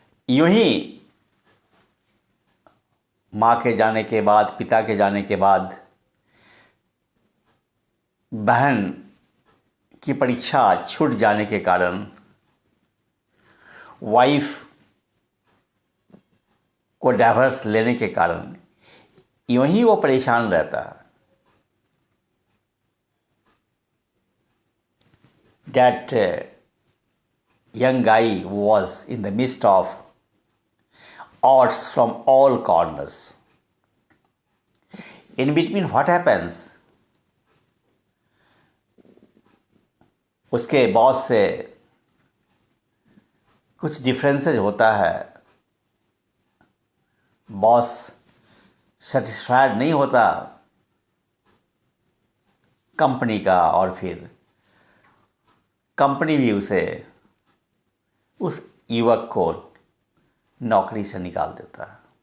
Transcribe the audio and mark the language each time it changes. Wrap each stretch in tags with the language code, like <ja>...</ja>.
<hi>यूं ही माँ के जाने के बाद, पिता के जाने के बाद बहन की परीक्षा छूट जाने के कारण वाइफ को डाइवोर्स लेने के कारण यूं ही वो परेशान रहता है।</hi> <en>That young guy was in the midst of odds from all corners. In between, what happens?</en> <hi>उसके बॉस से कुछ डिफरेंसेज होता है। बॉस सेटिस्फाइड नहीं होता कंपनी का और फिर कंपनी भी उस युवक को नौकरी से निकाल देता है।</hi>